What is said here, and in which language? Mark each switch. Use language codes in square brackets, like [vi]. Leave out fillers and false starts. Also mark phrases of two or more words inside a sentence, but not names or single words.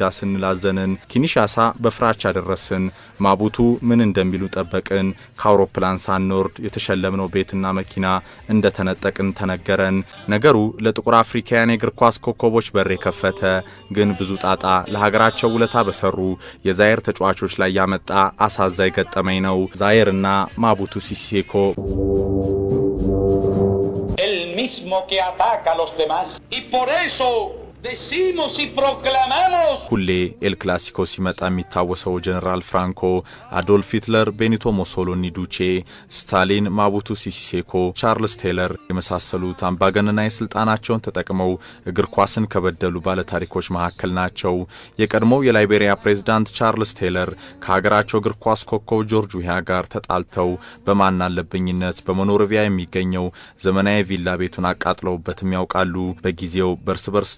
[am] ስንላዘንን። ኪንሻሳ በፍራቻ ደረስን። ማቡቱ ምን እንደሚሉ ጠበቅን። ከአውሮፕላን ሳንወርድ የተሸለምነው ቤትና መኪና እንደተነጠቅን ተነገረን። ነገሩ ለጥቁር አፍሪካውያን የእግር ኳስ ኮከቦች በር የከፈተ ግን ብዙ ጣጣ ለሀገራቸው ውለታ በሰሩ የዛይር ተጫዋቾች ላይ ያመጣ አሳዛኝ ገጠመኝ ነው። ዛይርና ማቡቱ ሲሲ ሴኮ [es] el mismo que ataca a los demás y por eso decimos y proclamamos [am] ሁሌ ኤል ክላሲኮ ሲመጣ የሚታወሰው ጀነራል ፍራንኮ፣ አዶልፍ ሂትለር፣ ቤኒቶ ሞሶሎኒ ዱቼ፣ ስታሊን፣ ማቡቱ ሲሲ ሴኮ፣ ቻርልስ ቴለር የመሳሰሉት አምባገነናዊ ስልጣናቸውን ተጠቅመው እግር ኳስን ከበደሉ ባለታሪኮች መካከል ናቸው። የቀድሞው የላይቤሪያ ፕሬዝዳንት ቻርልስ ቴለር ከሀገራቸው እግር ኳስ ኮከብ ጆርጅ ዊሃ ጋር ተጣልተው በማናለብኝነት በሞኖሮቪያ የሚገኘው ዘመናዊ ቪላ ቤቱን አቃጥለውበትም ያውቃሉ። በጊዜው በርስ በርስ ጦርነት